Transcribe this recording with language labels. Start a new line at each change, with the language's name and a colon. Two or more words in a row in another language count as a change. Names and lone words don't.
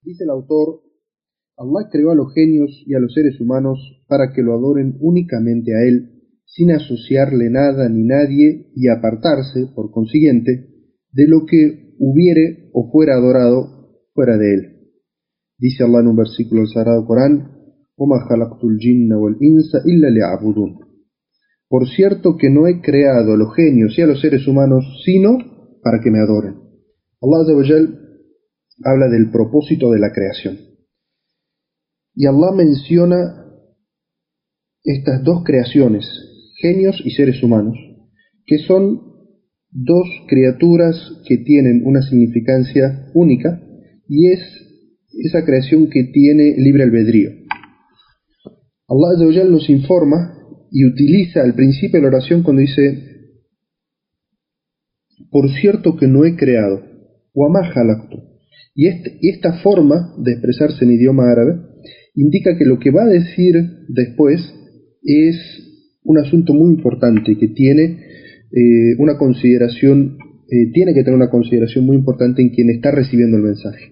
Spanish: Dice el autor: Allah creó a los genios y a los seres humanos para que lo adoren únicamente a Él, sin asociarle nada ni nadie y apartarse, por consiguiente, de lo que hubiere o fuera adorado fuera de Él. Dice Allah en un versículo del Sagrado Corán:
Arabic: وَمَا خَلَقْتُ الْجِنَّ وَالْإِنسَ إِلَّا لِيَعْبُدُونَ.
Spanish: Por cierto que no he creado a los genios y a los seres humanos sino para que me adoren. Allah
Arabic: عز وجل
Spanish: habla del propósito de la creación. Y Allah menciona estas dos creaciones, genios y seres humanos, que son dos criaturas que tienen una significancia única, y es esa creación que tiene libre albedrío. Allah
Arabic: عز وجل
Spanish: nos informa y utiliza al principio de la oración cuando dice: por cierto que no he creado,
Arabic: وَمَا خَلَقْتُ.
Spanish: Y esta forma de expresarse en idioma árabe indica que lo que va a decir después es un asunto muy importante que tiene una consideración, tiene que tener una consideración muy importante en quien está recibiendo el mensaje.